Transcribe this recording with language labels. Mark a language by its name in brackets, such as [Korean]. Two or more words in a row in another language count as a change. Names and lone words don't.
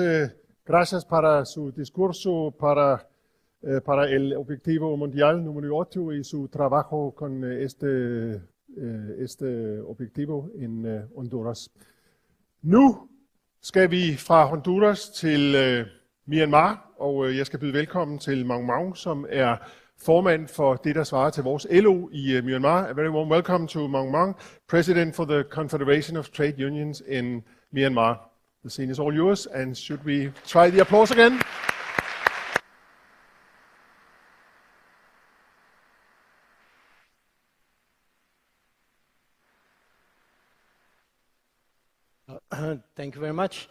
[Spanish] Gracias para su discurso para el objetivo mundial número 8 y su trabajo con este objetivo en Honduras. [Danish] Nu skal vi fra Honduras til Myanmar, og jeg skal byde velkommen til Maung Maung, som er formand for det, der svarer til vores LO i Myanmar. [English] A very warm welcome to Maung Maung, President for the Confederation of Trade Unions in Myanmar. The scene is all yours, and should we try the applause again? Thank you very much.